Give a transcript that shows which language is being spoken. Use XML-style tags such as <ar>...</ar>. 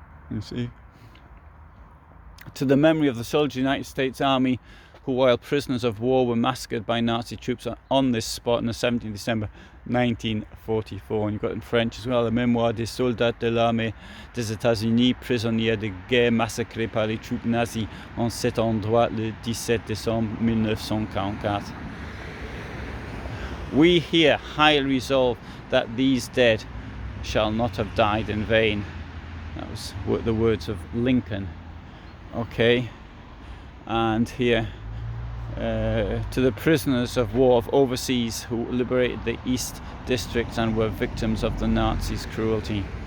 <en>You see, to the memory of the soldiers of the United States Army who, while prisoners of war, were massacred by Nazi troops on this spot on the 17th of December 1944. And you've got in French as well,</en> <fr>the mémoire des soldats de l'armée des États-Unis prisonniers de guerre massacrés par les troupes nazies en cet endroit le 17 décembre 1944.</fr> <en>We here highly resolve that these dead shall not have died in vain. That was the words of Lincoln. Okay, and here to the prisoners of war of overseas who liberated the East District and were victims of the Nazis' cruelty.</en>